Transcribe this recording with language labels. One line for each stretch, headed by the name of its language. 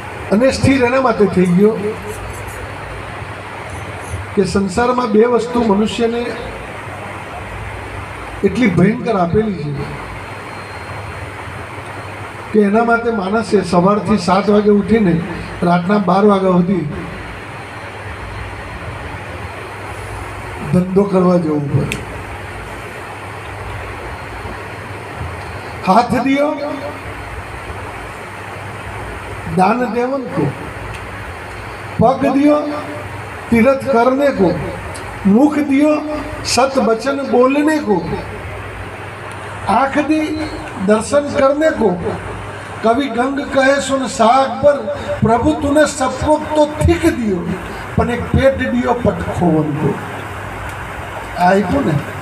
Gujarati: અને સ્થિર એના માટે થઈ ગયો કે સંસારમાં 2 વસ્તુ મનુષ્યને એટલી ભયંકર આપેલી છે કે એના માટે માણસે સવારથી 7 વાગે ઉઠીને રાતના 12 વાગ્યા સુધી ધંધો કરવા જવું પડે.
Hindi: हाथ दियो दान देवन को, पग दियो तीर्थ करने को, मुख दियो सत वचन बोलने को, आँख दी दर्शन करने को कवि गंग कहे सुन साग पर प्रभु तूने सबको तो ठीक दियो पण एक पेट दियो पटखोवन को
Gujarati: आप्યું ને